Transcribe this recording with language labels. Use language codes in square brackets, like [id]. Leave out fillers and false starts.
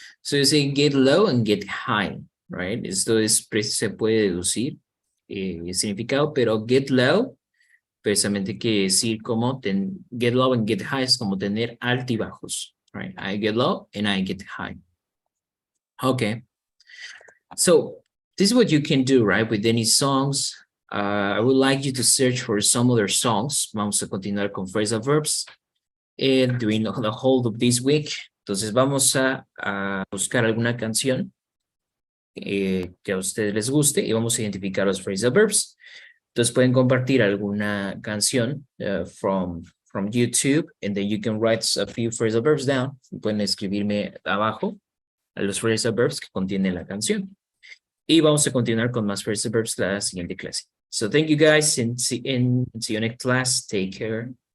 [en] So you say get low and get high, right? [es] Esto se puede deducir el significado, pero [en] get low, [es] precisamente quiere decir como [en] get low and get high [es] es como tener altibajos, [en] right? I get low and I get high. Okay. So this is what you can do, right? With any songs. I would like you to search for some other songs. [es] Vamos a continuar con phrasal verbs [en] during the whole of this week. [es] Entonces vamos a buscar alguna canción que a ustedes les guste y vamos a identificar los phrasal verbs. Entonces pueden compartir alguna canción [en] from YouTube and then you can write a few phrasal verbs down. [es] Pueden escribirme abajo a los phrasal verbs que contiene la canción. Y vamos a continuar con más phrasal verbs la siguiente clase. [en] So thank you guys and see you next class. Take care.